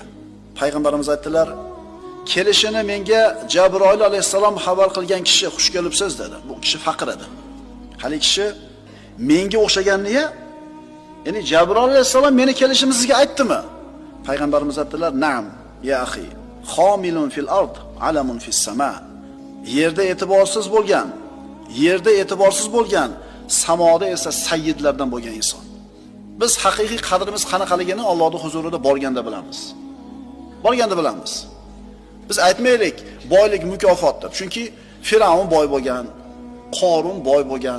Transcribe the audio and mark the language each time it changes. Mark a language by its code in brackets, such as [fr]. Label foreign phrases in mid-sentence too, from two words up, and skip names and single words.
[uz] Payg'ambarimiz aytdilar: "Kelishini menga Jabroil alayhisalom xabar qilgan kishi xush kelibsiz" dedi. Bu kishi faqir edi. Hali kishi menga o'xshaganini, ya'ni Jabroil alayhisalom meni kelishimni sizga aytdimi? Payg'ambarimiz aytdilar: [ar] "نعم يا أخي خامل في الأرض علم في السماء." [uz] Yerda e'tiborsiz bo'lgan, samoda esa sayyidlardan bo'lgan inson. Biz haqiqiy qadrimiz qanaqaligini Allohning huzurida borganda bilamiz. Biz aytmaylik boylik mukofot deb. Chunki Firavun boy bo'lgan, Qorun boy bo'lgan.